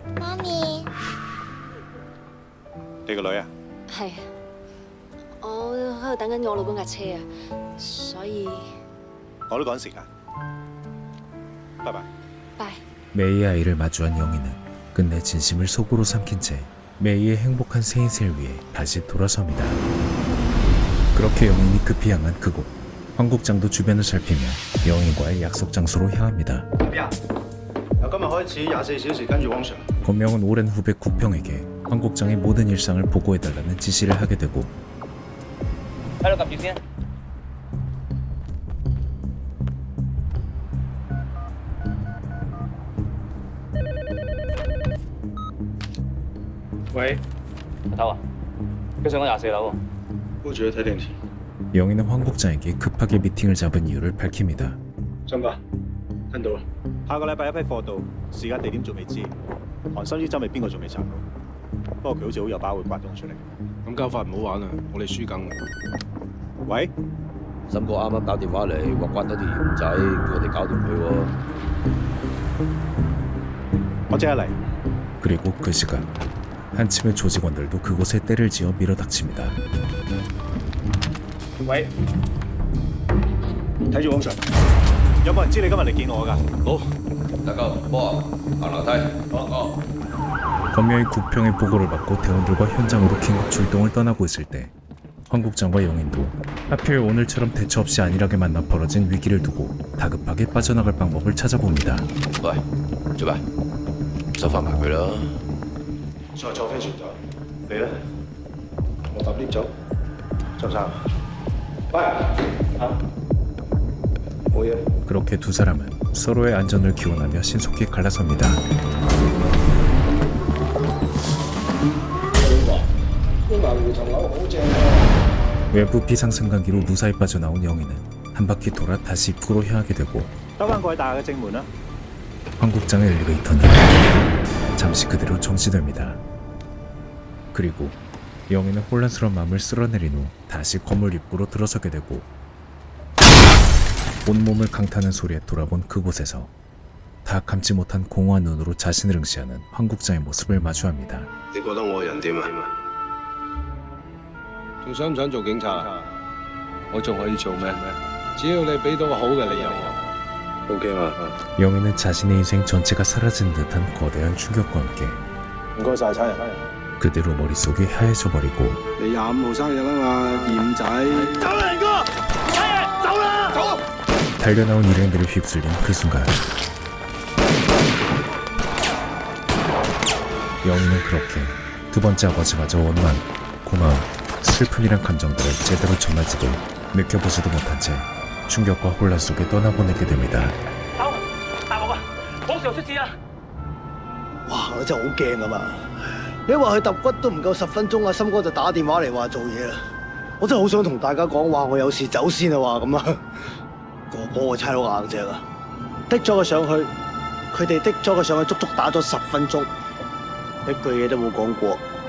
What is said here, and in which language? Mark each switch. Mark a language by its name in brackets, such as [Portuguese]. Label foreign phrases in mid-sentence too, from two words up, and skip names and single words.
[Cantonese] 媽咪。你個女啊？係，我喺度等緊我老公架車啊，所以我都趕時間。拜拜。拜。 [Korean] 메이의 아이를 마주한 영희는 끝내 진심을 속으로 삼킨 채 메이의 행복한 새 인생을 위해 다시 돌아섭니다. 그렇게 영인이 급히 향한 그곳. 황국장도 주변을 살피며 영인과의 약속 장소로 향합니다. [Cantonese] 由今日開始24小時跟住汪 Sir。 [Korean] 권명은 오랜 후배 국평에게 황국장의 모든 일상을 보고해달라는 지시를 하게 되고 [Cantonese] 喺度及住先。喂，阿頭啊，佢上緊24樓喎。顧住去睇電視。 [Korean] 영인은 황국장에게 급하게 미팅을 잡은 이유를 밝힙니다. [Cantonese] 森哥，聽到啦。下個禮拜一批貨到，時間地點仲未知。韓生醫針係邊個仲未查到？不過佢好似好有把會刮到出嚟。咁交法唔好玩啊！我哋輸緊。喂，森哥啱啱打電話嚟，話刮到條鹽仔，叫我哋搞掂佢喎。我即刻嚟。 [Korean] 그리고 그 시각 한침의 조직원들도 그곳에 때를 지어 밀어닥칩니다. [Cantonese] 喂，睇住汪 Sir， 有冇人知你今日嚟見我㗎？好，大家幫行樓梯。 [Korean] 검명이 국평의 보고를 받고 대원들과 현장으로 긴급 출동을 떠나고 있을 때 황국장과 영인도 하필 오늘처럼 대처 없이 안일하게 만나 벌어진 위기를 두고 다급하게 빠져나갈 방법을 찾아봅니다. [Cantonese] 喂，做咩？收翻埋佢啦。再坐飛船走。你咧？我搭 lift 走。周生。喂，嚇？冇嘢。 [Korean] 그렇게 두 사람은 서로의 안전을 기원하며 신속히 갈라섭니다. 외부 비상승강기로 무사히 빠져나온 영희는 한 바퀴 돌아 다시 입구로 향하게 되고 [Cantonese] 兜翻過去大嘅正門啦。 [Korean] 황국장의 엘리베이터는 잠시 그대로 정지됩니다. 그리고 영희는 혼란스러운 마음을 쓸어내린 후 다시 건물 입구로 들어서게 되고 온몸을 강타하는 소리에 돌아본 그곳에서 다 감지 못한 공허한 눈으로 자신을 응시하는 황국장의 모습을 마주합니다. [Cantonese] 你覺得我人點啊？仲想唔想做警察？我仲可以做咩？只要你俾到個好嘅理由。OK 嘛？ [Korean] 영희는 자신의 인생 전체가 사라진 듯한 거대한 충격과 함께 [Cantonese] 唔該晒，差人。 [Korean] 그대로 머릿속이 하얘져 버리고 [Cantonese] 你25號生日啊嘛，鹽仔。走啦，仁哥！差人，走啦！走！ [Korean] 달려나온 일행들을 휩쓸린 그 순간 영희는 그렇게 두 번째 아버지마저 원망, 고마움, 슬픔이란 감정들을 제대로 전하지도 느껴보지도 못한 채 충격과 혼란 속에 떠나보내게 됩니다. [Cantonese] 大鑊啊！好時候出事啊！哇！我真係好驚啊嘛！你話佢揼骨都唔夠10分鐘啊，森哥就打電話嚟話做嘢啦。我真係好想同大家講話，我有事走先啊話咁啊！個差佬硬淨啊，的咗佢上去，佢哋的咗佢上去，足足打咗10分鐘，一句嘢都冇講過。